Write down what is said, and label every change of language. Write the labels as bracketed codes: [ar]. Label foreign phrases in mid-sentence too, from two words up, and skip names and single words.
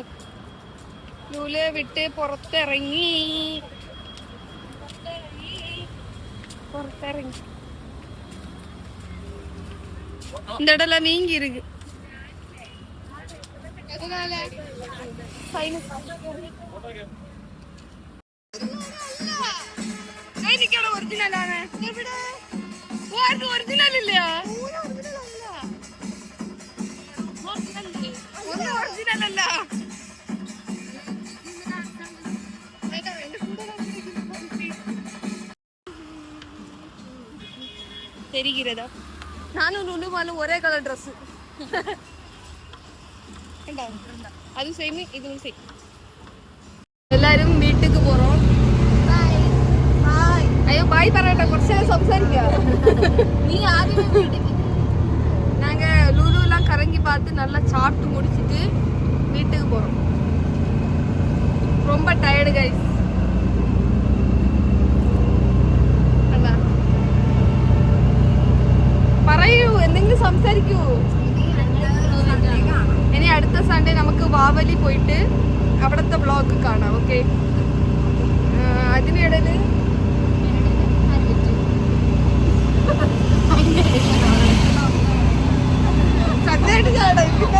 [ml] ലൂലെ വിട്ട് പുറത്തിറങ്ങി. [ta] இந்த இடம்லாம் நீங்கி இருக்கு. [ml] ഒറിജിനലാണ്. ഒറിജിനൽ ഇല്ല. ഒന്നും ഒറിജിനൽ അല്ല. [ta] தெரிகிறதா? நானும் லுலுமாலும் ஒரே கலர் ட்ரெஸ். அது சேம் இதுவும் சேம். [ml] എല്ലാരും വീട്ടിലേക്ക് പോறோம். അയ്യോ ബായ് പറയട്ടെ. കുറച്ച് സംസാരിക്കാം. നീ ആദ്യം വീട്ടിലേക്ക്. [ta] நாங்க லுலுலாம் கரங்கி பார்த்து நல்லா சாப்பிட்டு முடிச்சிட்டு வீட்டுக்கு போறோம். ரொம்ப [en] tired guys. [ml] പറയൂ, എന്തെങ്കിലും സംസാരിക്കൂ. ഇനി അടുത്ത സൺഡേ നമുക്ക് വാവലി പോയിട്ട് അവിടുത്തെ വ്ളോഗ് കാണാം. ഓക്കെ. അതിനിടയില് സത്യമായിട്ട് കാണാം.